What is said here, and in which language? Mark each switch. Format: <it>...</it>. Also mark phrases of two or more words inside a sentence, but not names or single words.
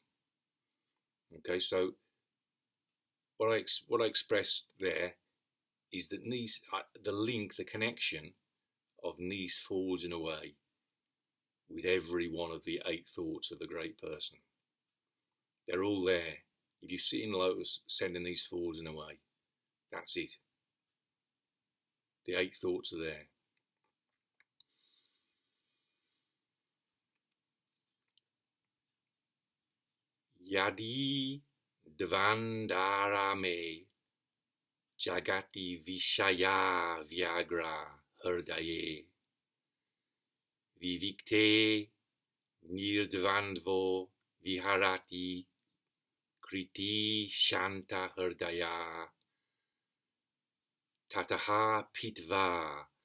<en>Okay, so what I expressed there is that knees, the link, the connection of knees forwards and away with every one of the 8 thoughts of the great person. They're all there. If you sit in lotus, send the knees forwards and away. That's it. The 8 thoughts are there.</en> <sa>Yadi dvandvārāme jagati viṣaya-vyagra-hṛdaye vivikte nirdvandvo viharati kṛtī śānta-hṛdayaḥ tataḥ pītvā</sa>